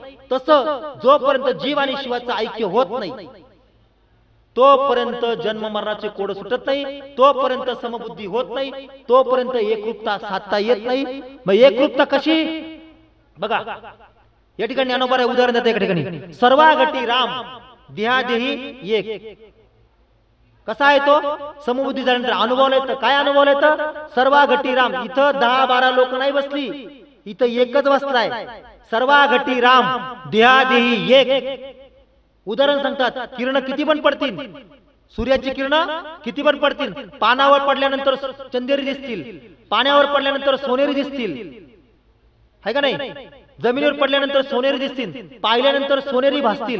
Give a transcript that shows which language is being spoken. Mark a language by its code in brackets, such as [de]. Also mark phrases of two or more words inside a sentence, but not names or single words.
[mr] तसं जोपर्यंत जीव आणि शिवाचं ऐक्य होत नाही, तोपर्यंत जन्म मरणाचे कोड सुटत नाही, तोपर्यंत समबुद्धी होत नाही, तोपर्यंत एकरूपता साधता येत नाही. मग एकरूपता कशी? बघा या ठिकाणी ज्ञानोबा उदाहरण देतात. या ठिकाणी सर्वा घटी राम देहादेही एक. कसा आहे तो? समबुद्धी झाल्यानंतर अनुभवला येतं. काय अनुभवला येतं? सर्वा घटी राम. इथं 10-12 लोक नाही बसली, इथं एकच बसलाय. सर्वा घटी राम देहादेही एक. उदाहरण सांगतात, किरण किती पण पडतील, सूर्याची किरण किती पण पडतील, पानावर पडल्यानंतर चंदेरी दिसतील, पाण्यावर पडल्यानंतर सोनेरी दिसतील, है का नाही? जमिनीवर पडल्यानंतर सोनेरी दिसतील, पाहिल्यानंतर सोनेरी भासतील.